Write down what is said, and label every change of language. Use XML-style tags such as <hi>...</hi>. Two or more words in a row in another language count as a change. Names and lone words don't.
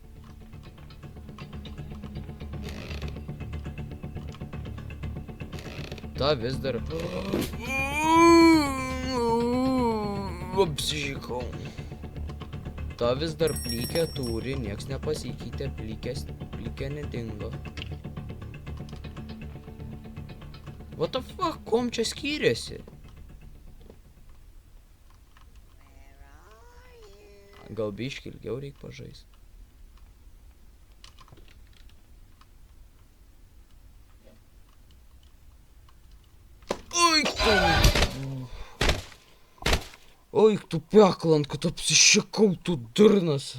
<lt>Ta vis dar... Apsižykau. Ta vis dar plykę turi, nieks nepasikeitė, plykę nedingo.</lt> <en>What the fuck,</en> <lt>kom čia skyrėsi? Gal biškį ilgiau reik pažaist. Oi, tu peklant, kad apsišikau, tu durnas.</lt>